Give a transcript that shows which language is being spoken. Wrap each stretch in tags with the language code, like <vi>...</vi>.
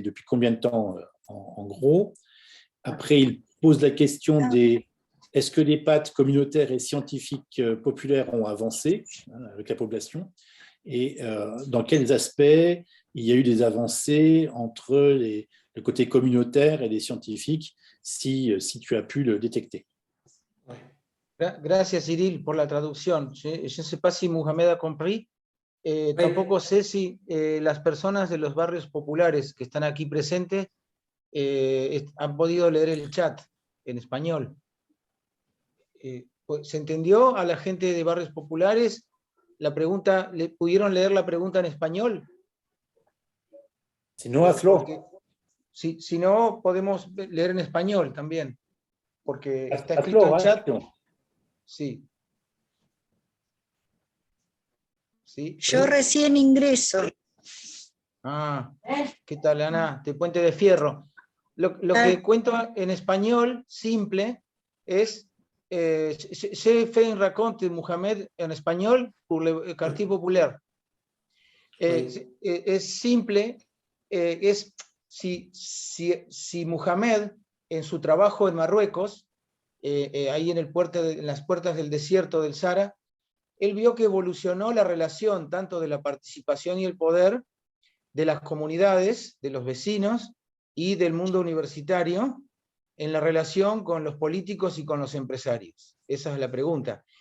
<fr>Depuis combien de temps en gros? Après, il pose la question est-ce que les pattes communautaires et scientifiques populaires ont avancé avec la population? Et dans quels aspects il y a eu des avancées entre le côté communautaire et les scientifiques, si tu as pu le détecter.</fr> <es>Gracias, Cyril, por la traducción.</es> <fr>Je ne sais pas si Mohamed a compris.</fr> <es>Tampoco sé si las personas de los barrios populares que están aquí presentes han podido leer el chat en español. ¿Se entendió a la gente de barrios populares? La pregunta, ¿pudieron leer la pregunta en español? Si no, hazlo. Porque si no, podemos leer en español también, porque está escrito en chat. Sí. Sí. Yo recién ingreso. Ah, ¿qué tal, Ana? De Puente de Fierro. Lo que cuento en español, simple, es</es> <fr>j'ai fait un raconte de Mohamed en español pour le quartier populaire.</fr> <es>Es simple, es si Mohamed en su trabajo en Marruecos, ahí en las puertas del desierto del Sahara, él vio que evolucionó la relación tanto de la participación y el poder de las comunidades, de los vecinos y del mundo universitario en la relación con los políticos y con los empresarios. Esa es la pregunta.</es>